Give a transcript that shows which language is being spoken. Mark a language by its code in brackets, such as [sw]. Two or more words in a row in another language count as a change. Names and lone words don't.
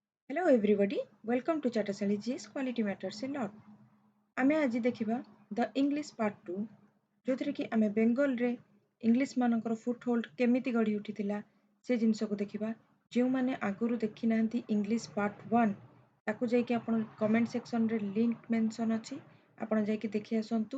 [en] Hello everybody, welcome to Chatasali G's Quality Matters a Lot. [or] ଆମେ ଆଜି ଦେଖିବା [en] the English part 2 [or] ଯେଉଁଥିରେ କି ଆମେ ବେଙ୍ଗଲରେ ଇଂଲିଶ ମାନଙ୍କର ଫୁଟ୍ ହୋଲ୍ଡ କେମିତି ଗଢ଼ି ଉଠିଥିଲା ସେ ଜିନିଷକୁ ଦେଖିବା। ଯେଉଁମାନେ ଆଗରୁ ଦେଖିନାହାନ୍ତି [en] English part 1 [or] ତାକୁ ଯାଇକି ଆପଣ [en] comment section link mention [or] ଅଛି, ଆପଣ ଯାଇକି ଦେଖି ଆସନ୍ତୁ।